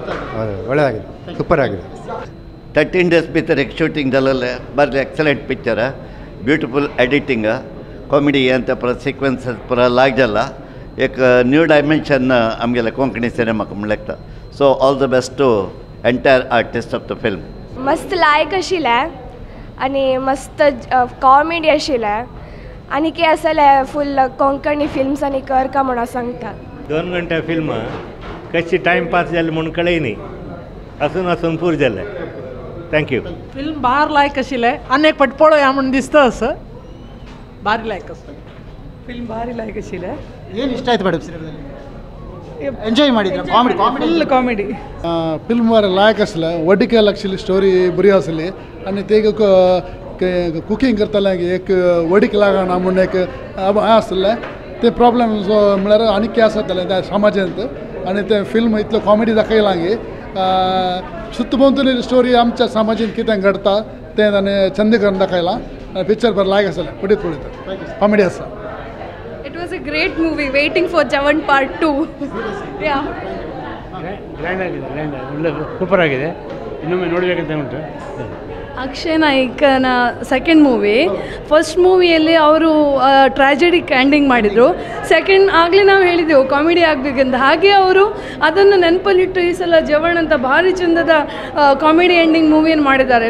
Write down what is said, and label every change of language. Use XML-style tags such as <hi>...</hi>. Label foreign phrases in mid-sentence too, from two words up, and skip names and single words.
<kn>ಒಳ್ಳೆಯದಾಗಿದೆ, ಸೂಪರ್ ಆಗಿದೆ.</kn> <kok>13 days भितर एक शूटिंग जालेलें बरें एक्सलेंट पिक्चर.</kok> <en>beautiful editing comedy</en> <kn>ಅಂತ ಪೂರ ಸೀಕ್ವೆನ್ಸ್ ಪೂರ</kn> <kok>लाग जाला. एक</kok> <en>new dimension</en> <kok>आमगेल्या कोंकणी सिनेमाक म्हणलें.</kok> <en>so all the best to entire artist of the film.</en> <kok>मस्त लायक आशिल्लें आनी मस्त कॉमेडी आशिल्लें आनी कितें आसलें फूल कोंकणी फिल्म्स आनी कर का म्हणून सांगता. 2 घंटे फिल्म कशी टाइमपास जाली म्हणून कळय न्ही. आसून पूर जालें. थँक्यू. फिल्म बार लायक आशिल्लें. आनी एक फावट पळोवया म्हणून दिसता असो. भारी लायक आसता फिल्म. भारी लायक आशिल्लें.</kok> <kn>ಏನು ಇಷ್ಟ ಆಯ್ತು ಮೇಡಮ್ ಸಿನಿಮಾದಲ್ಲಿ? ಎಂಜಾಯ್ ಮಾಡಿದ್ರೆ ಕಾಮಿಡಿ</kn> <en>full comedy</en> <kok>फिल्म वारे लायक आसलें. वडीके लागशिल्ली स्टोरी बरी आसली आनी ते कुकिंग करताले एक वडीक लागना म्हणून एक आसलें. ते प्रॉब्लम म्हळ्यार आनी कितें आसतालें त्या समाजांत आनी ते फिल्म इतलो कॉमेडी दाखयलां की सुತ್ತಮುತ್ತಲಿನ स्टोरी आमच्या समाजांत कितें घडटा तें ताणें चंद करून दाखयलां. पिक्चर बरें लायक आसलें. पळयत कॉमेडी आसा.</kok> <en>It was a great movie. Waiting for Jawan Part 2. Yeah.</en> <kn>ಗ್ರ್ಯಾಂಡ್ ಆಗಿದೆ, ಒಳ್ಳೆ ಸೂಪರ್ ಆಗಿದೆ. ಇನ್ನೊಮ್ಮೆ ನೋಡಬೇಕಂತ ಉಂಟು. ಅಕ್ಷಯ್ ನಾಯ್ಕನ</kn> <en>second movie.</en> <kn>ಫಸ್ಟ್ ಮೂವಿಯಲ್ಲಿ ಅವರು</kn> <en>tragedic ending</en> <kn>ಮಾಡಿದರು. ಸೆಕೆಂಡ್ ಆಗಲೇ ನಾವು ಹೇಳಿದೆವು ಕಾಮಿಡಿ ಆಗಬೇಕಂತ, ಹಾಗೆ ಅವರು ಅದನ್ನು ನೆನಪಲ್ಲಿಟ್ಟು ಈ ಸಲ ಜವನ್ ಅಂತ ಭಾರಿ ಚಂದದ</kn> <en>comedy ending</en> <kn>ಮೂವಿಯನ್ನು ಮಾಡಿದ್ದಾರೆ.</kn>